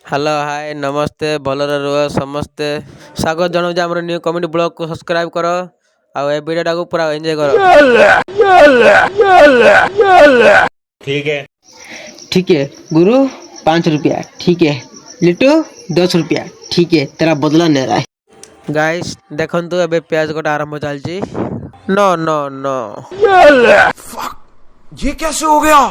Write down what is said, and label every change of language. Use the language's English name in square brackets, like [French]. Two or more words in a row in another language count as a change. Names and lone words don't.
[English] hello hi [Odia] ନମସ୍ତେ ଭଲରେ ରୁହ ସମସ୍ତେ ସ୍ୱାଗତ ଜଣାଉଛି ଆମର [English] new comedy [Odia] ବ୍ଲଗକୁ ସବସ୍କ୍ରାଇବ କର ଆଉ ଏ ଭିଡ଼ିଓଟାକୁ ପୁରା ଏନ୍ଜୟ କର। [Hindi] ठीक है। ठीक है गुरु 5 रुपया ठीक है लिट्टू 10 रुपया ठीक है तेरा बदला ले रहा है। [Odia] ଗାଇସ୍ ଦେଖନ୍ତୁ ଏବେ ପିଆଜ କଟା ଆରମ୍ଭ ଚାଲିଛି। [English] no no no [Hindi] ये कैसे हो गया?